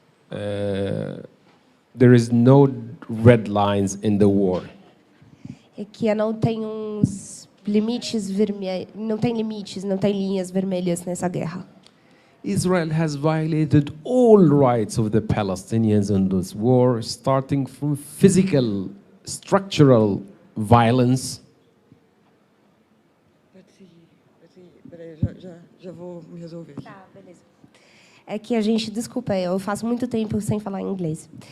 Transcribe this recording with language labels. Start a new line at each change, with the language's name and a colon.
English: There is no red lines in the war.
Portuguese: É que não tem uns limites vermelhos, não tem limites, não tem linhas vermelhas nessa guerra.
English: Israel has violated all rights of the Palestinians in this war, starting from physical, structural violence.
Portuguese: Peraí, já vou me resolver aqui. Tá, beleza. É que a gente, desculpa, eu faço muito tempo sem falar inglês.